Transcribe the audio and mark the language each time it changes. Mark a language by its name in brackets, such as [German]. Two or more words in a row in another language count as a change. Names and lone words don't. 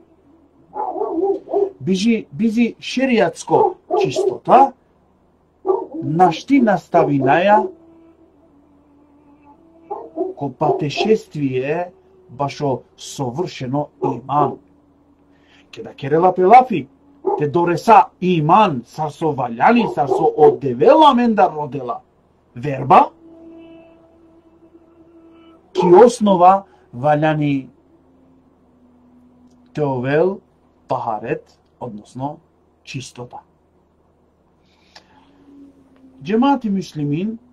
[Romany] Бизи шеријатско чистота, нашти наставинаја ко патешествие башо совршено иман. Кеда керела пелафи, те дореса иман, сар со ваљани, сар со оддевела мендар родела верба, ки основа ваљани теовел тахарет, [Macedonian] односно чистота. [Romany] Џемати муслимин,